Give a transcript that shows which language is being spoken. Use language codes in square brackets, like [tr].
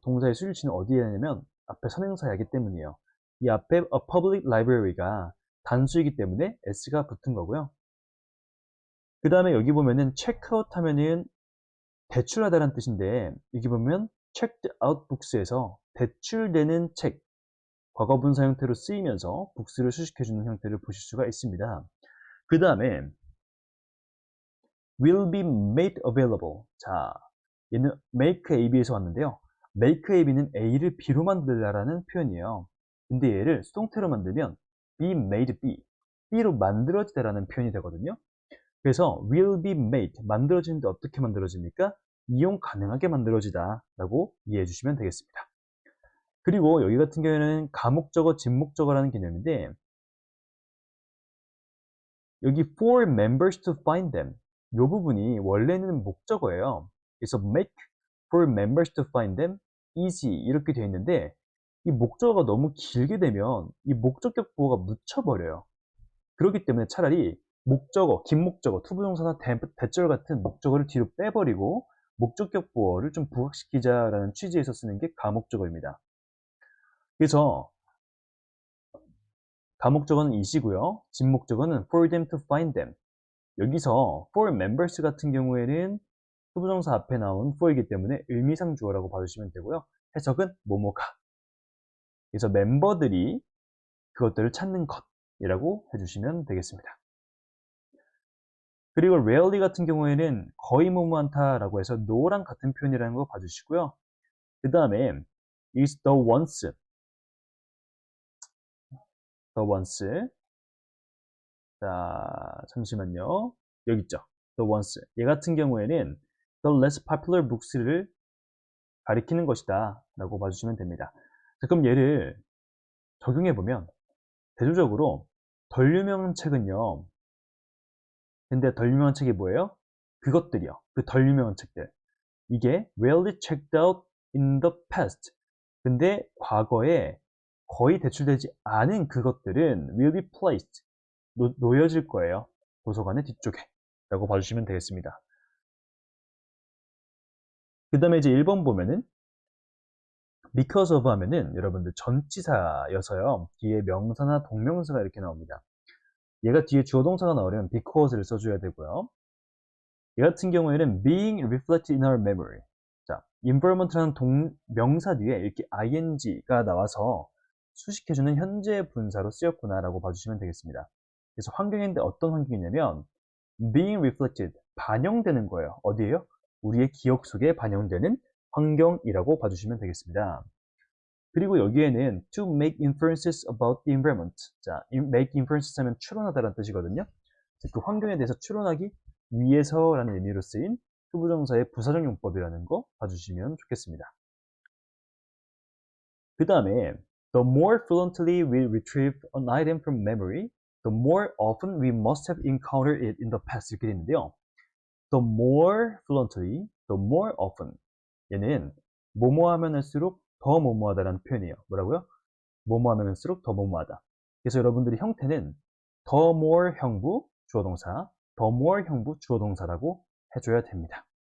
[ko] 동사의 수일치는 어디에 있냐면 앞에 선행사이기 때문이에요. 이 앞에 [en] a public library [ko] 가 단수이기 때문에 s가 붙은 거고요. 그 다음에 여기 보면은 checkout 하면은 대출하다라는 뜻인데 여기 보면 [en] checked out books [ko] 에서 대출되는 책, 과거분사 형태로 쓰이면서 books를 수식해주는 형태를 보실 수가 있습니다. [en] 그 다음에 will be made available. [ko] 자, 얘는 make AB에서 왔는데요. make AB는 A를 B로 만들라라는 표현이에요. 근데 얘를 수동태로 만들면 be made B, B로 만들어지다라는 표현이 되거든요. 그래서 [en] will be made, [ko] 만들어지는데 어떻게 만들어집니까? 이용 가능하게 만들어지다 라고 이해해 주시면 되겠습니다. 그리고 여기 같은 경우에는 가목적어, 진목적어라는 개념인데 여기 [en] for members to find them [ko] 이 부분이 원래는 목적어예요. 그래서 [en] make for members to find them easy [ko] 이렇게 되어 있는데 이 목적어가 너무 길게 되면 이 목적격 보어가 묻혀버려요. 그렇기 때문에 차라리 목적어, 긴 목적어, 투부정사나 대절 같은 목적어를 뒤로 빼버리고 목적격 보어를 좀 부각시키자라는 취지에서 쓰는 게 가목적어입니다. 그래서 가목적어는 is이고요. 진목적어는 [en] for them to find them. [ko] 여기서 for members 같은 경우에는 투부정사 앞에 나온 for이기 때문에 의미상 주어라고 봐주시면 되고요. 해석은 뭐뭐가. 그래서 멤버들이 그것들을 찾는 것이라고 해주시면 되겠습니다. 그리고 rarely 같은 경우에는 거의 뭐뭐한다라고 해서 no랑 같은 표현이라는 거 봐주시고요. 그 다음에 [en] is the once, the once. [ko] 자, 잠시만요. 여기 있죠. the once. 얘 같은 경우에는 [en] the less popular books [ko] 를 가리키는 것이다 라고 봐주시면 됩니다. 자, 그럼 얘를 적용해보면 대조적으로 덜 유명한 책은요. 근데 덜 유명한 책이 뭐예요? 그것들이요. 그 덜 유명한 책들. 이게 [en] rarely checked out in the past. [ko] 근데 과거에 거의 대출되지 않은 그것들은 [en] will be placed. [ko] 놓여질 거예요. 도서관의 뒤쪽에. 라고 봐주시면 되겠습니다. 그 다음에 이제 1번 보면은 because of 하면은 여러분들 전치사여서요. 뒤에 명사나 동명사가 이렇게 나옵니다. 얘가 뒤에 주어 동사가 나오려면 because를 써줘야 되고요. 얘 같은 경우에는 [en] being reflected in our memory. [ko] 자, environment라는 명사 뒤에 이렇게 ing가 나와서 수식해주는 현재 분사로 쓰였구나라고 봐주시면 되겠습니다. 그래서 환경인데 어떤 환경이냐면 [en] being reflected, [ko] 반영되는 거예요. 어디에요? 우리의 기억 속에 반영되는 환경이라고 봐주시면 되겠습니다. 그리고 여기에는 [en] to make inferences about the environment. [ko] 자, make inferences 하면 추론하다라는 뜻이거든요. 그 환경에 대해서 추론하기 위해서라는 의미로 쓰인 투부정사의 부사적 용법이라는 거 봐주시면 좋겠습니다. [en] 그 다음에 the more fluently we retrieve an item from memory, the more often we must have encountered it in the past [ko] 이렇게 되는데요. [en] the more fluently, the more often [ko] 얘는 뭐뭐 하면 할수록 더 뭐뭐하다라는 표현이에요. 뭐라고요? 뭐뭐 하면 할수록 더 뭐뭐하다. 그래서 여러분들이 형태는 the more 형부 주어동사, the more 형부 주어동사라고 해줘야 됩니다.